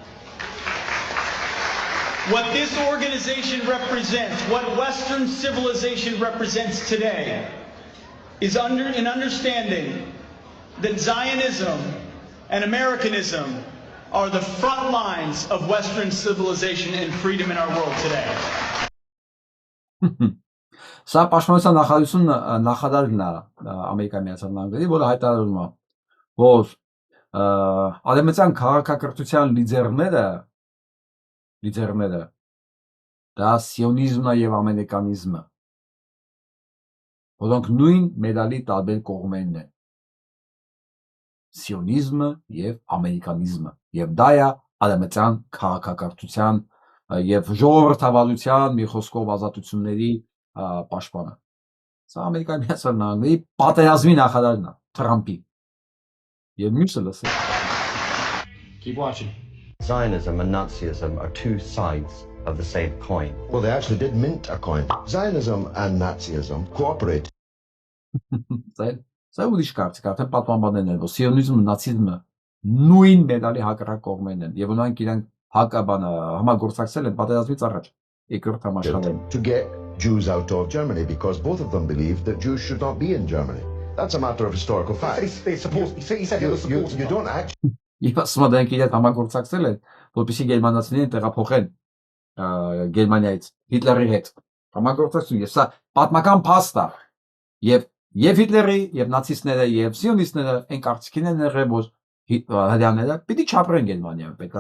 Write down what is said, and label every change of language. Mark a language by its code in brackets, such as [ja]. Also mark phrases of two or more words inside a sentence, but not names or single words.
[en] What this organization represents, what Western civilization represents today, is an understanding that Zionism and Americanism are the front lines of Western civilization and freedom in our world today. [hy] Սա պաշտպանության նախարարն է Ամերիկայի Միացյալ Նահանգների, որը հայտարարում է, որ արևմտյան քաղաքակրթության լիդերները դա սիոնիզմն է եւ ամերիկանիզմը, որոնք նույն մեդալի տարբեր կողմերն են, սիոնիզմը եւ ամերիկանիզմը, եւ դա է արևմտյան քաղաքակրթության եւ ժողովրդավարության մի խոսքով ազատությունների պաշտպանը։ Սա Ամերիկայի Միացյալ Նահանգների պատերազմի նախարարն է, Թրամփի։ Եվ մյուսը լսեք։ [en] Keep watching. Zionism and Nazism are two sides of the same coin. Well, they actually did mint a coin. Zionism and Nazism cooperate. [hy] Սա ուրիշ կարծիք, արդեն պատմաբաններն են, որ սիոնիզմը, նացիզմը նույն մեդալի հակառակ կողմերն են, եւ նրանք իրենք համագործակցել են պատերազմից առաջ, երկրորդ համաշխարհային։ [en] To get Jews out of Germany because both of them believed that Jews should not be in Germany. That's a matter of historical fact. He said they were supportive. You don't actually. [hy] Եվ ասում են իրենք իրար համագործակցել են, որպեսզի գերմանացիներին տեղափոխեն Գերմանիայից Հիտլերի հետ։ Համագործակցություն, եւ սա պատմական փաստ է։ Եվ Հիտլերի, եւ նացիստները, եւ սիոնիստները այն կարծիքին են եղել, որ հрьяաները պիտի չապրեն Գերմանիայում, պետք